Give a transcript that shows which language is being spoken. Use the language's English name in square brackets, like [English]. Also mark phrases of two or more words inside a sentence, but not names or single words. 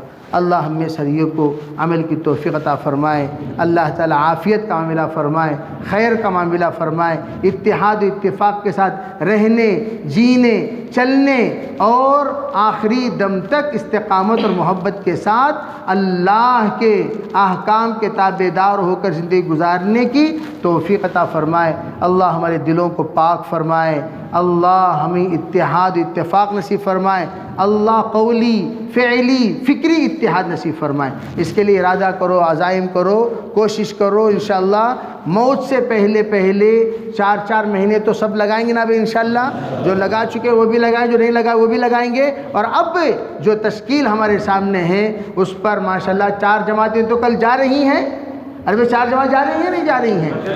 [Urdu] اللہ ہم میں سبھی کو عمل کی توفیق عطا فرمائے، اللہ تعالی عافیت کا معاملہ فرمائے، خیر کا معاملہ فرمائے، اتحاد و اتفاق کے ساتھ رہنے، جینے، چلنے اور آخری دم تک استقامت اور محبت کے ساتھ اللہ کے احکام کے تابعدار ہو کر زندگی گزارنے کی توفیق عطا فرمائے۔ اللہ ہمارے دلوں کو پاک فرمائے، اللہ ہمیں اتحاد و اتفاق نصیب فرمائے، اللہ قولی، فعلی، فکری اتحاد نصیب فرمائے۔ اس کے لیے ارادہ کرو، عزائم کرو، کوشش کرو، انشاءاللہ موت سے پہلے 4 مہینے تو سب لگائیں گے نا ابھی انشاءاللہ، جو لگا چکے وہ بھی لگائیں، جو نہیں لگا وہ بھی لگائیں گے، اور اب جو تشکیل ہمارے سامنے ہے اس پر ماشاءاللہ 4 جماعتیں تو کل جا رہی ہیں، عربی 4 جماعت جا رہی ہیں نہیں جا رہی ہیں؟